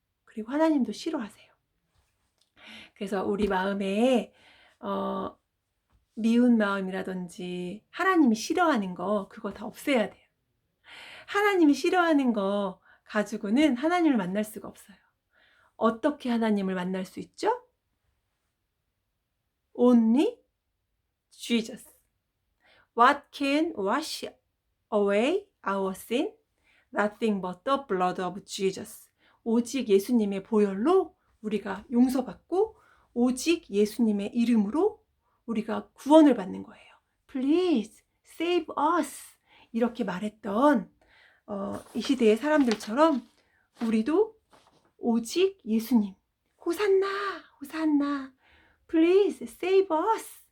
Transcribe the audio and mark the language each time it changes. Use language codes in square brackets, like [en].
[ko] 그리고 하나님도 싫어하세요. 그래서 우리 마음에 미운 마음이라든지 하나님이 싫어하는 거, 그거 다 없애야 돼요. 하나님이 싫어하는 거 가지고는 하나님을 만날 수가 없어요. 어떻게 하나님을 만날 수 있죠? [en] Only Jesus. What can wash away our sin? Nothing but the blood of Jesus. [ko] 오직 예수님의 보혈로 우리가 용서받고, 오직 예수님의 이름으로 우리가 구원을 받는 거예요. [en] Please save us. [ko] 이렇게 말했던 이 시대의 사람들처럼 우리도 오직 예수님, 호산나, 호산나, [en] Please save us.